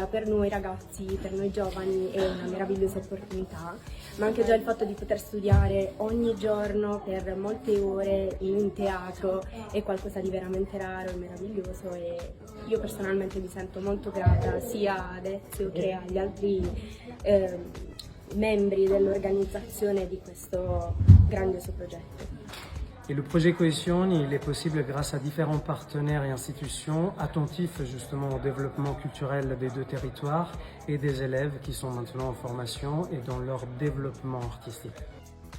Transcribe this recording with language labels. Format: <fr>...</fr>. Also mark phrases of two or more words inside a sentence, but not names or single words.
<it>Per noi ragazzi, per noi giovani è una meravigliosa opportunità, ma anche già il fatto di poter studiare ogni giorno per molte ore in un teatro è qualcosa di veramente raro e meraviglioso, e io personalmente mi sento molto grata sia ad Ezio che agli altri membri dell'organizzazione di questo grandioso progetto.</it> <fr>Et le projet Coesioni, il est possible grâce à différents partenaires et institutions attentifs justement au développement culturel des deux territoires et des élèves qui sont maintenant en formation et dans leur développement artistique.</fr>